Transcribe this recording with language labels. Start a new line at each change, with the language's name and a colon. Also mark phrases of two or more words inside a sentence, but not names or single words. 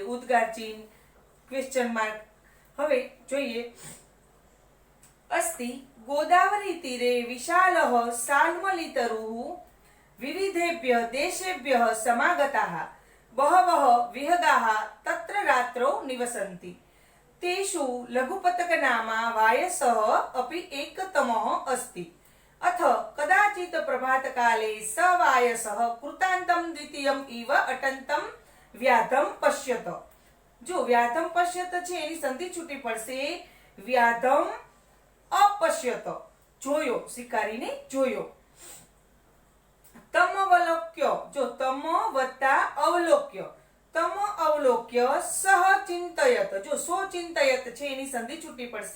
Gujarati: ઉદ્ગાર ચિહ્ન,
English: question mark.
Gujarati: હવે જોઈએ.
Sanskrit: અસ્તિ ગોદાવરી તીરે વિશાલઃ સાલ્મલિતરુઃ વિવિધેભ્યઃ દેશેભ્યઃ સમાગતાઃ બહવઃ વિહગાઃ તત્ર રાत्रौ નિવસન્તિ. तेषु लघुपतकनामा वायसः अपि एकतमः अस्ति. अथ कदाचित् प्रभातकाले स वायसः कृतान्तं द्वितीयम् इव अटन्तं व्याधं पश्यत.
Gujarati: जो
Sanskrit: व्याधं पश्यत
Gujarati: છે એની સંધિ છૂટી પડશે.
Sanskrit: વ્યાધમ અપશ્યત,
Gujarati: જોયો, શિકારીને જોયો. તમવલોક્ય, જો તમ વત્તા અવલોક્ય,
Sanskrit: તમ અવલોક્ય સહ ચિંતયત,
Gujarati: જો
Sanskrit: સો ચિંતયત
Gujarati: છે એની સંધિ છૂટી પડશે.